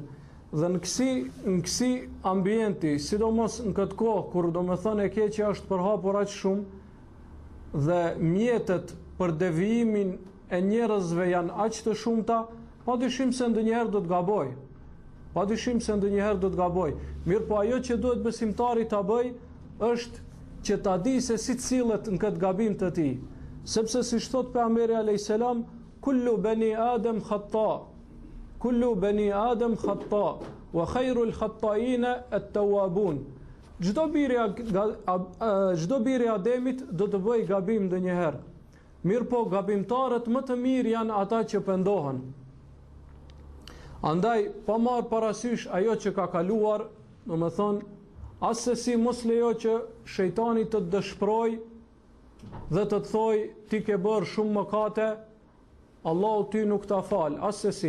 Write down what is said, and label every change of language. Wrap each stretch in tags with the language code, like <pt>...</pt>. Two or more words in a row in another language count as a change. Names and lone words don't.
<sq>Dhe në kësi ambienti, sidomos në këtë kohë kur domethënë e keqja është përhapur aq shumë dhe mjetet për devijimin e njerëzve janë aq të shumta, padyshim se ndonjëherë do të gaboj. Mirë, po ajo që duhet besimtari ta bëj është që ta di se si cilët në këtë gabim të tij. Sepse si thot pejgamberi</sq> <ar>عليه السلام, كل بني آدم خطاء. كل بني آدم خطاء وخير الخطائين التوابون.</ar> <sq>Çdo biri Ademit do të bëj gabim ndonjëherë. Mirë, po gabimtarët më të mirë janë ata që pendohen. Andaj, pa marrë parasysh ajo që ka kaluar, domethënë, asesi mos lejo që shejtani të të dëshproj dhe të të thoj ti ke bërë shumë mëkate, Allahu ty nuk ta fal, asesi.</sq>